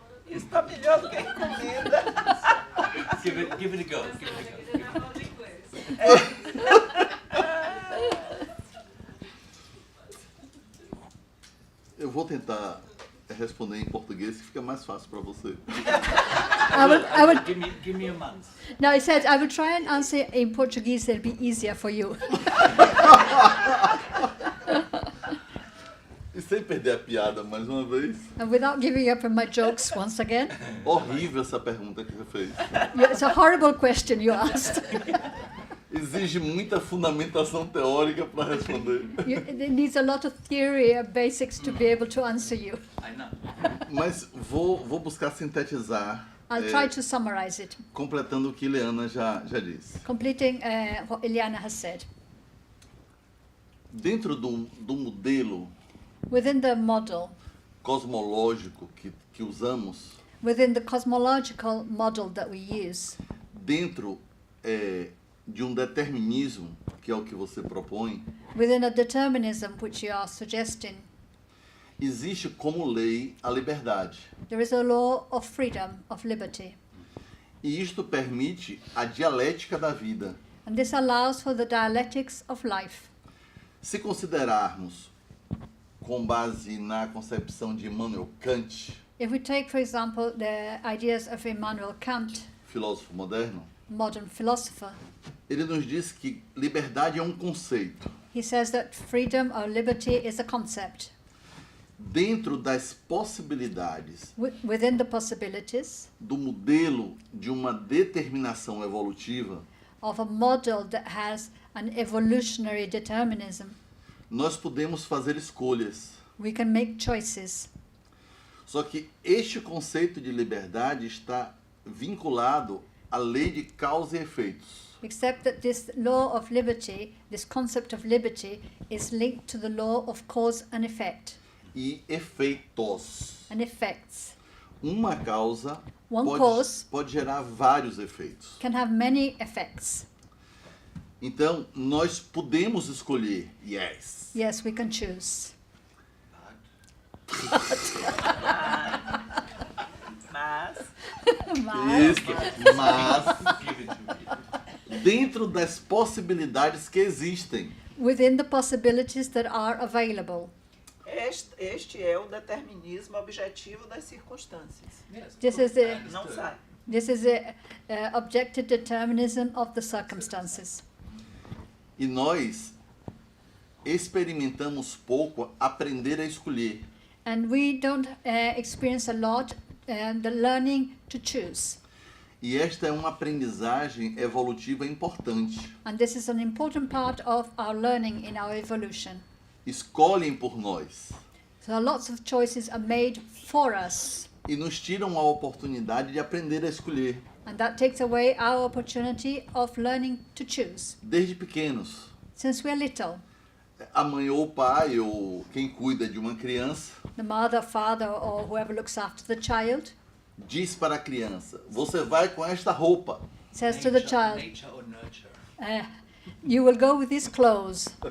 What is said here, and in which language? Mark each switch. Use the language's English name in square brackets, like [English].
[Portuguese] Isso está melhor do que encomenda. [English] Give it a go. Give it a go. [Portuguese] Eu vou tentar responder em português que fica mais fácil para você. [English] I would, Give me a month. no, he said, I will try and answer in Portuguese, it'll be easier for you. [Portuguese] E sem perder a piada mais uma vez. [English] And without giving up on my jokes once again, [Portuguese] Horrível essa pergunta que você fez. [English] it's a horrible question you asked. [Portuguese] Exige muita fundamentação teórica para responder. [English] It needs a lot of theory and basics to be able to answer you. I know. [Portuguese] Mas vou buscar sintetizar, [English] I'll try to summarize it, [Portuguese] completando o que Ileana já disse. [English] completing what Ileana has said. [Portuguese] Dentro do modelo [English] Within the model, [Portuguese] cosmológico que usamos, [English] within the cosmological model that we use, [Portuguese] dentro de um determinismo, que é o que você propõe, [English] within a determinism which you are suggesting, [Portuguese] existe como lei a liberdade. [English] there is a law of freedom, of liberty. [Portuguese] E isto permite a dialética da vida. [English] And this allows for the dialectics of life. [Portuguese] Se considerarmos, com base na concepção de Immanuel Kant, [English] If we take, for example, the ideas of Immanuel Kant, [Portuguese] filósofo moderno, [English] modern philosopher, [Portuguese] ele nos diz que liberdade é um conceito. [English] he says that freedom or liberty is a concept. [Portuguese] Dentro das possibilidades [English] Within the possibilities [Portuguese] do modelo de uma determinação evolutiva, [English] of a model that has an evolutionary determinism, [Portuguese] nós podemos fazer escolhas. [English] we can make choices. [Portuguese] Só que este conceito de liberdade está vinculado à lei de causa e efeitos. [English] Except that this law of liberty, this concept of liberty, is linked to the law of cause and effect. [Portuguese] E efeitos. [English] And effects. [Portuguese] Uma causa [English] One cause [Portuguese] pode gerar vários efeitos. [English] can have many effects. [Portuguese] Então, nós podemos escolher, [English] yes. Yes, we can choose. [Portuguese] Mas Isso, mas [English] Give it to me. [Portuguese] dentro das possibilidades que existem. [English] Within the possibilities that are available. [Portuguese] este é o determinismo objetivo das circunstâncias. [English] Yes, This good. is the- I understood. [Portuguese] Não sai. [English] This is the objective determinism of the circumstances. [Portuguese] E nós experimentamos pouco aprender a escolher. [English] And we don't experience a lot the learning to choose. [Portuguese] E esta é uma aprendizagem evolutiva importante. [English] And this is an important part of our learning in our evolution. [Portuguese] Escolhem por nós [English] So lots of choices are made for us. [Portuguese] e nos tiram a oportunidade de aprender a escolher. [English] And that takes away our opportunity of learning to choose. [Portuguese] Desde pequenos, [English] Since we're little, [Portuguese] a mãe ou o pai ou quem cuida de uma criança [English] the mother, father, or whoever looks after the child [Portuguese] diz para a criança: você vai com esta roupa. [English] says to the child, Nature or nurture. you will go with these clothes.